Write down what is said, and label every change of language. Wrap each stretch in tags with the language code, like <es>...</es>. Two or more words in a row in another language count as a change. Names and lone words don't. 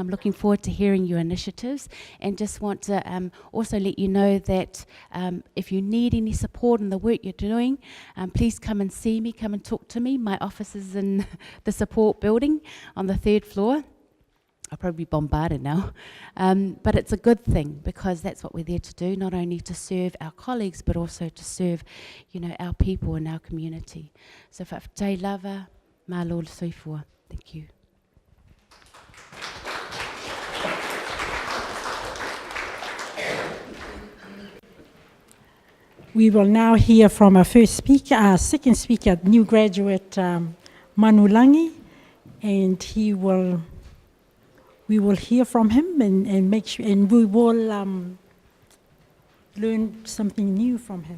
<en>I'm looking forward to hearing your initiatives, and just want to also let you know that if you need any support in the work you're doing, please come and see me, come and talk to me. My office is in the support building on the 3rd floor. I'll probably be bombarded now, but it's a good thing, because that's what we're there to do, not only to serve our colleagues, but also to serve, you know, our people and our community.</en> <sm>So whaafatai lava, malo soifua.</sm> <en>Thank you. We will now hear from our first speaker, our second speaker, new graduate Manu Langi, and we will hear from him and make sure, and we will learn something new from him.</en>